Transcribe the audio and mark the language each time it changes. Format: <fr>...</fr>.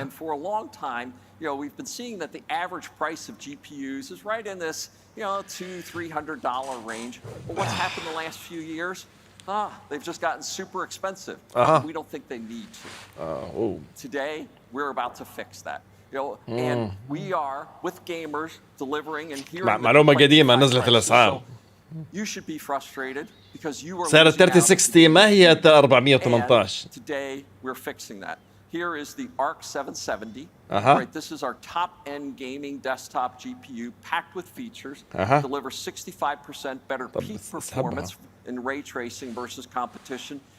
<en>And for a long time, we've been seeing that the average price of GPUs is right in this, $200-300 range. But what's happened the last few years? They've just gotten super expensive. We don't think they need to. Today, we're about to fix that. And we are, with gamers, delivering and hearing.</en> <ar>معلومة قديمة نزلت الأسعار.</ar> <en>You should be frustrated because you are</en> <ar>سعر 3060 ما هي 418.</ar> <en>Today, we're fixing that. Here is the ARC 770. Right, this is our top-end gaming desktop GPU packed with features. Delivers 65% better peak performance in ray tracing versus competition.</en>